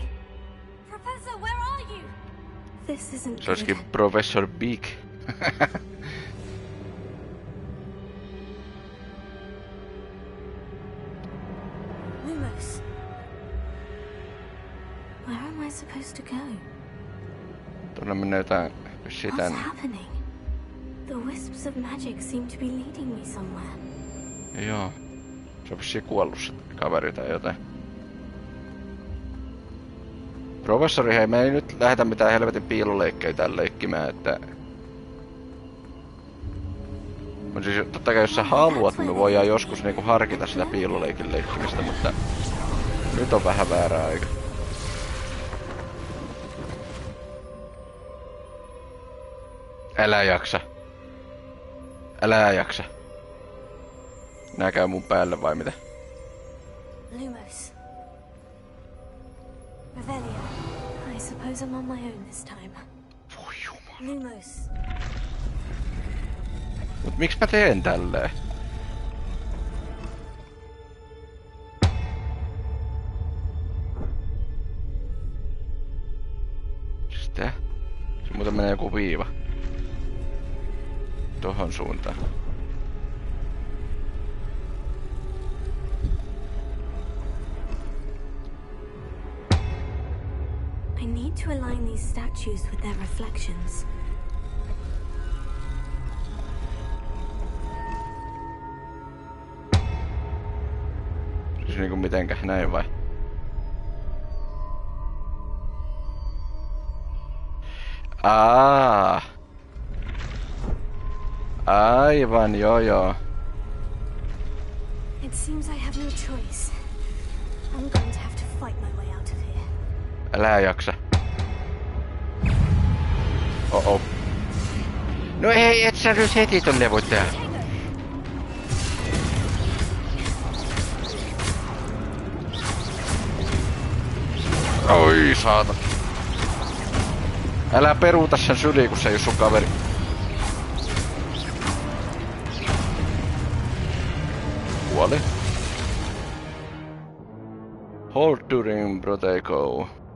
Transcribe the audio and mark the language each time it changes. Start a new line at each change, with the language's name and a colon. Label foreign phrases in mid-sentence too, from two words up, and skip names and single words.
English: Professor, where are you? This isn't
Finnish: Se olisikin Professor Big.
English: Lumos. Where am I supposed to go?
Finnish: Tuonne menee jotain sitä.
English: What's happening? The wisps of magic seem to be leading me somewhere.
Finnish: Joo. Se on vissiin kuollut se kaveri tai jotain. Professori, hei, me ei nyt lähetä mitään helvetin piiloleikkejä täällä leikkimään, että... Mutta siis totta kai jos sä haluat, niin me voidaan joskus niinku harkita sitä piiloleikin leikkimistä, mutta... Nyt on vähän väärä aika. Älä jaksa. Älä jaksa. Nää käy mun päälle vai mitä?
English: Lumos. Revelio. I suppose I'm on my own this time.
Finnish: Voi jumala. Lumos. Mut miksi mä teen tälleen? Sitä? Se muuten menee joku viiva. Tohon suuntaan.
English: I need to align these statues with their reflections.
Finnish: Siis niinku mitenkä näin vai? Aivan, joo.
English: It seems I have no choice. I'm going to have to fight my way out of here.
Finnish: Älä jaksa. Oh. No ei, et sä nyt heti tonne voi tehdä. Oi saata. Älä peruuta sen syliin, kun se ei oo sun kaveri. Kuoli.
English: Hold during Protego.